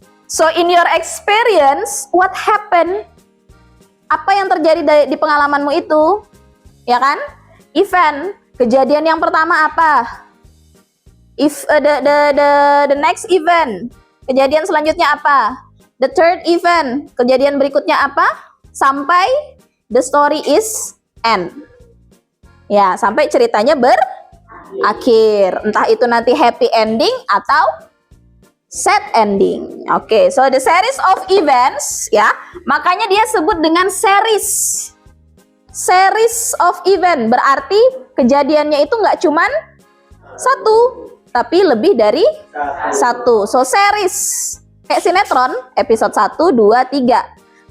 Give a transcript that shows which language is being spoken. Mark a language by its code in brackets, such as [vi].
[en] So in your experience, what happened? [id] Apa yang terjadi di pengalamanmu itu? Ya kan? Event. Kejadian yang pertama apa? If the next event. Kejadian selanjutnya apa? The third event. Kejadian berikutnya apa? Sampai the story is end. Ya, sampai ceritanya berakhir. Entah itu nanti happy ending atau sad ending. Oke, so the series of events, ya, makanya dia sebut dengan series. Series of event berarti kejadiannya itu nggak cuman satu, tapi lebih dari satu. So series, kayak sinetron, episode 1, 2, 3.